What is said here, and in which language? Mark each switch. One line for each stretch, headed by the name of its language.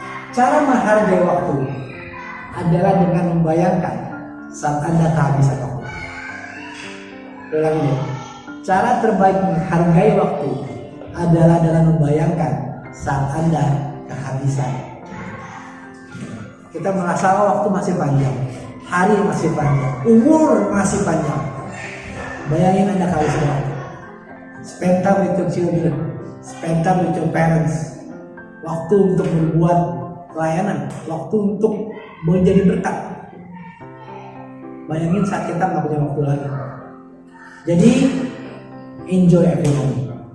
Indonesian: Cara menghargai waktu adalah dengan membayangkan saat Anda kehabisan waktu. Ulangi deh. Cara terbaik menghargai waktu adalah dengan membayangkan saat Anda kehabisan. Kita merasa waktu masih panjang, hari masih panjang, umur masih panjang. Bayangin Anda kehabisan waktu.
English: Spend time with your children, spend time with your parents.
Indonesian: Waktu untuk membuat pelayanan, waktu untuk menjadi berkat. Bayangin saat kita nggak punya waktu lagi. Jadi
English: enjoy every moment.